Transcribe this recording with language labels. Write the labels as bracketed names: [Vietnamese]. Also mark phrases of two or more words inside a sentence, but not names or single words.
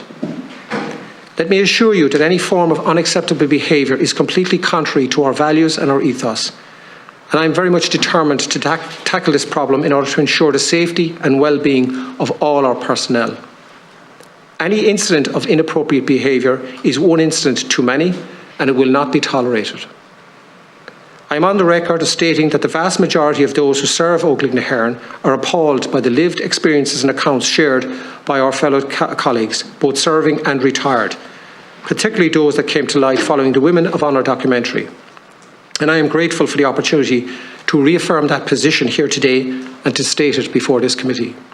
[English] Let me assure you that any form of unacceptable behaviour is completely contrary to our values and our ethos, and I am very much determined to tackle this problem in order to ensure the safety and well-being of all our personnel. Any incident of inappropriate behaviour is one incident too many, and it will not be tolerated. I am on the record as stating that the vast majority of those who serve Óglaigh na hÉireann are appalled by the lived experiences and accounts shared by our fellow colleagues, both serving and retired, particularly those that came to light following the Women of Honour documentary. And I am grateful for the opportunity to reaffirm that position here today and to state it before this committee.